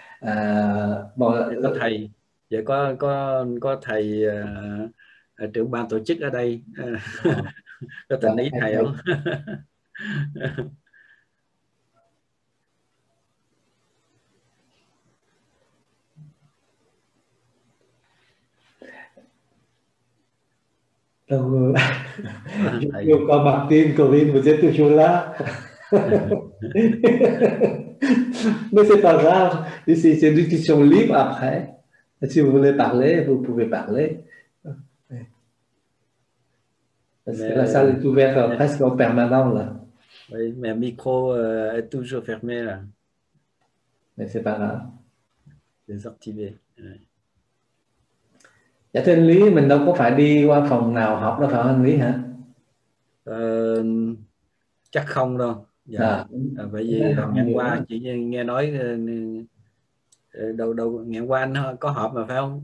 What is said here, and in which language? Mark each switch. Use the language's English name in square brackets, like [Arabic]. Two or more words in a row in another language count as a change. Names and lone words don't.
[Vietnamese] Có thầy, vậy có thầy trưởng ban tổ chức ở đây có tình ý thầy không? [French] Donc, [Vietnamese] yêu cầu [French] Martin, Corinne, vous êtes toujours là. Mais c'est pas grave, ici c'est une discussion libre après. Si vous voulez parler, vous pouvez parler. Parce que la salle est ouverte presque en permanent là. Oui, mais le micro est toujours fermé là. Mais c'est pas grave. Désactivé. [Vietnamese] Dạ thưa anh Lý, mình đâu có phải đi qua phòng nào học đâu phải không anh Lý hả? Chắc không đâu. Dạ. Bởi vì ngày qua chỉ nghe nói đâu ngày qua anh có họp mà phải không?